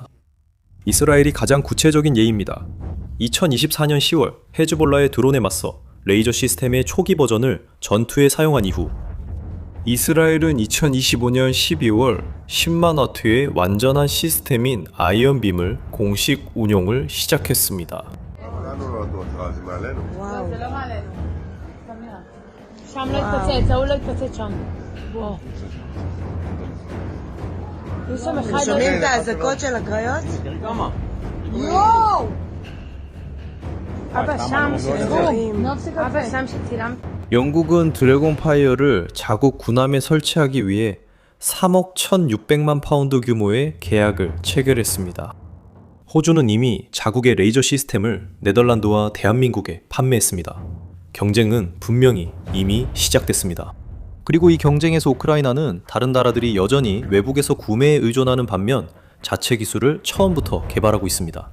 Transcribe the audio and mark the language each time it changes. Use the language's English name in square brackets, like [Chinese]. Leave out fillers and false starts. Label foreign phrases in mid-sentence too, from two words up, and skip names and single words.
[Korean] 이스라엘이 가장 구체적인 예입니다. 2024년 10월 헤즈볼라의 드론에 맞서 레이저 시스템의 초기 버전을 전투에 사용한 이후 이스라엘은 2025년 12월 10만 와트의 완전한 시스템인 아이언빔을 공식 운용을 시작했습니다. [Hebrew] שם לא התפוצץ, ההוא לא התפוצץ שם. בוא. יש שם אחד... שומעים את האזעקות של הקריות? יואו! אבא שם שצילם. אבא שם שצילם. [Korean] 영국은 드래곤 파이어를 자국 군함에 설치하기 위해 3억 1,600만 파운드 규모의 계약을 체결했습니다. 호주는 이미 자국의 레이저 시스템을 네덜란드와 대한민국에 판매했습니다. 경쟁은 분명히 이미 시작됐습니다. 그리고 이 경쟁에서 우크라이나는 다른 나라들이 여전히 외국에서 구매에 의존하는 반면 자체 기술을 처음부터 개발하고 있습니다.